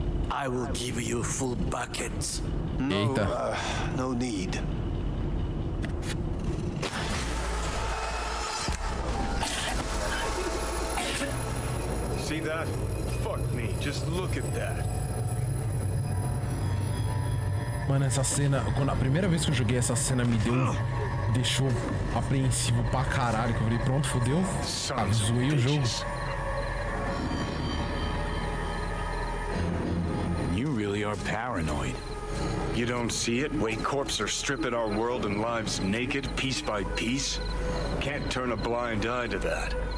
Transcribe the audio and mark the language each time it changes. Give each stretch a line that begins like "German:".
English: I will give you full buckets. No need. See that? Fuck me, just look at that.
Portuguese: Mano, essa cena, quando a primeira vez que eu joguei essa cena deixou apreensivo pra caralho, que eu falei, pronto, fodeu, zoei o jogo.
English: You really are paranoid. You don't see it? Way corps are stripping our world and lives naked, piece by piece? Can't turn a blind eye to that.